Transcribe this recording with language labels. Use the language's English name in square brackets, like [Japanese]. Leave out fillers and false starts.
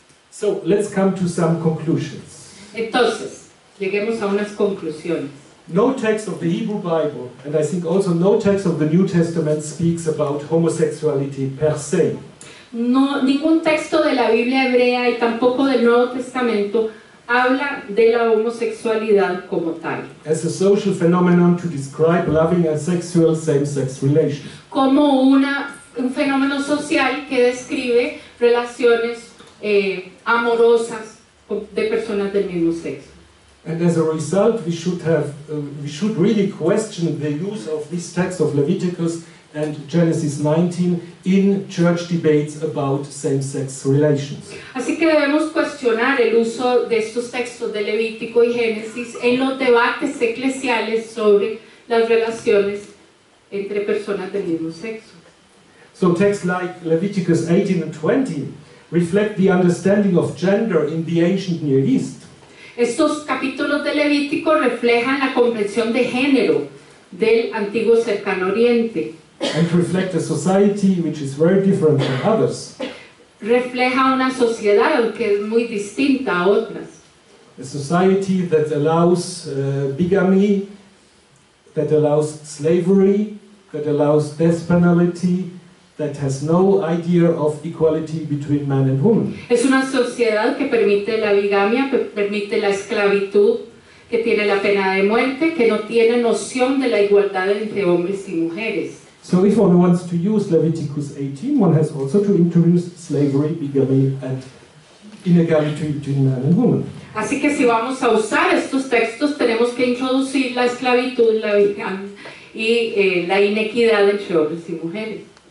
[English] So let's come to some conclusions. [Spanish] Entonces, lleguemos a unas conclusiones. [English] No text of the Hebrew Bible, and I think also no text of the New Testament, speaks about homosexuality per se. [Spanish] No, ningún texto de la Biblia hebrea y tampoco del Nuevo Testamento habla de la homosexualidad como tal. [English] As a social phenomenon to describe loving and sexual same-sex relations. [Spanish] Como un fenómeno social que describe relaciones amorosas de personas del mismo sexo. [English] And as a result, we should really question the use of this text of Leviticus and Genesis 19 in church debates about same-sex relations. [Spanish] Así que debemos cuestionar el uso de estos textos de Levítico y Génesis en los debates eclesiales sobre las relaciones entre personas del mismo sexo. [English] So texts like Leviticus 18 and 20 reflect the understanding of gender in the ancient Near East. [Spanish] Estos capítulos de Levítico reflejan la comprensión de género del antiguo cercano Oriente. [English] And reflect a society which is very different from others. [Spanish] Refleja una sociedad que es muy distinta a otras. [English] A society that allows bigamy, that allows slavery, that allows death penalty, that has no idea of equality between man and woman. [Spanish] Es una sociedad que permite la bigamia, que permite la esclavitud, que tiene la pena de muerte, que no tiene noción de la igualdad entre hombres y mujeres. [English] So if one wants to use Leviticus 18, one has also to introduce slavery, bigamy, and inequality between man and woman. [Spanish] Así que si vamos a usar estos textos, tenemos que introducir la esclavitud, la bigamia y la inequidad entre hombres y mujeres.